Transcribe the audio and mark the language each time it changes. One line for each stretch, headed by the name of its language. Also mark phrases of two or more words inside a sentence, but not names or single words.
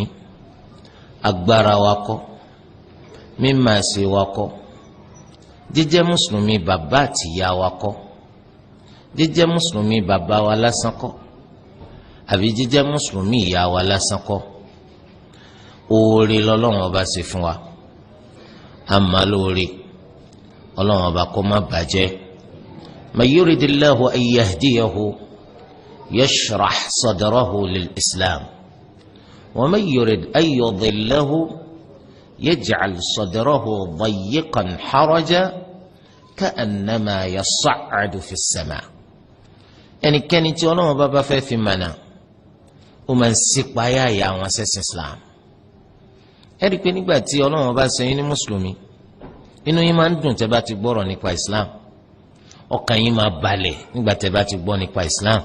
Yoruba: agbára wa kọ́, mímọ̀ ṣe wa kọ́, jíjẹ́ mùsùlùmí bàbá àtìyá wa kọ́, jíjẹ́ mùsùlùmí bàbá wa lásán kọ́, àbí jíjẹ́ mùsùlùmí ìyá wa lásán kọ́. oore lọ́lọ́run ọba ṣe fún wa, àmọ́ lóore Ọlọ́run ọba kó má bàjẹ́.
Arabic: من يرد الله أن يهديه يشرح صدره للإسلام ومن يرد أن يضله يجعل صدره ضيقا حرجا كأنما يصعد في السماء'.
Yoruba: ẹnikẹ́ni tí Ọlọ́run ọba bá fẹ́ fi mọ̀nà ó máa ń ṣípayá ìyà àwọn ṣẹ̀sìn Islam. ẹ rí i pé nígbà tí Ọlọ́run bá ṣe yín ní mùsùlùmí inú yín máa ń dùn tẹ́ bá ti gbọ́rọ̀ nípa Islam, ọkàn yín máa balẹ̀ nígbà tẹ́ bá ti gbọ́ nípa Islam.